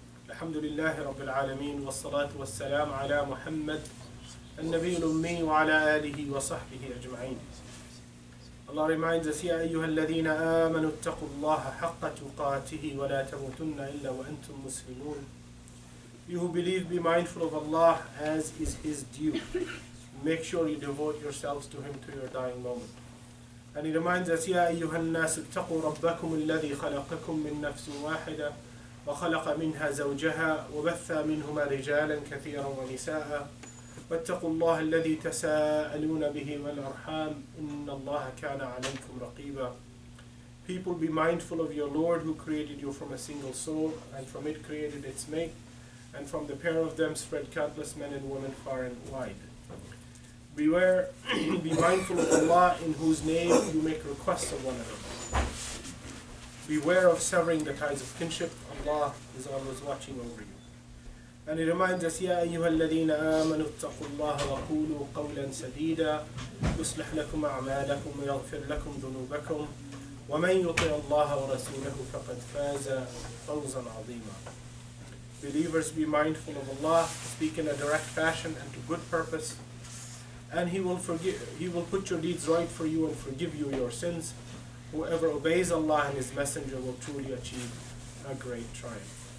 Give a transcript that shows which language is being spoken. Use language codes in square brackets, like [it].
[ar] الحمد لله رب العالمين والصلاة والسلام على محمد النبي الأمي وعلى آله وصحبه أجمعين. Allah reminds us, يا أيها الذين آمنوا اتقوا الله حق تقاته ولا تموتن إلا وأنتم مسلمون. [en] You who believe, be mindful of Allah as is His due. Make sure you devote yourselves to Him to your dying moment. [ar] And He reminds us, يا أيها الناس اتقوا ربكم الذي خلقكم من نفس واحدة وخلق منها زوجها وبث منهما رجالا كثيرا ونساء واتقوا الله الذي تساءلون به والأرحام إن الله كان عليكم رقيبا. [en] People, be mindful of your Lord who created you from a single soul and from it created its mate, and from the pair of them spread countless men and women far and wide. Beware, be mindful of Allah in whose name you make requests of one another. Beware of severing the ties of kinship. Allah is always watching over you. [ar] And He reminds us, يا أيها الذين آمنوا اتقوا الله وقولوا قولا سديدا يصلح لكم أعمالكم ويغفر لكم ذنوبكم ومن يطع الله ورسوله فقد فاز فوزا عظيما. [en] Believers, be mindful of Allah, speak in a direct fashion and to good purpose, and He will put your deeds right for you and forgive you your sins. Whoever obeys Allah and His Messenger will truly achieve a great triumph.